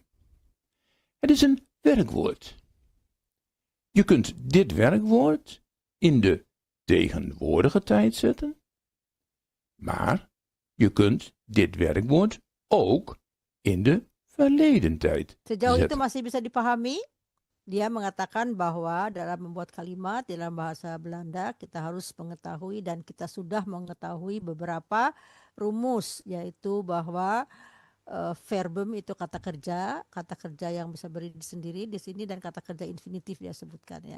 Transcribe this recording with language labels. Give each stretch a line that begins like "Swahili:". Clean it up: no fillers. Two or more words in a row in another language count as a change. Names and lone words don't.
Dutch: Het is een werkwoord. Je kunt dit werkwoord in de tegenwoordige tijd zetten, maar je kunt dit werkwoord ook in de verleden tijd
Indonesian: Sejauh itu
Dutch: zetten.
Indonesian: masih bisa dipahami? Dia mengatakan bahwa dalam membuat kalimat dalam bahasa Belanda kita harus mengetahui dan kita sudah mengetahui beberapa rumus, yaitu bahwa verbum itu kata kerja yang bisa berdiri sendiri di sini, dan kata kerja infinitif dia sebutkan ya.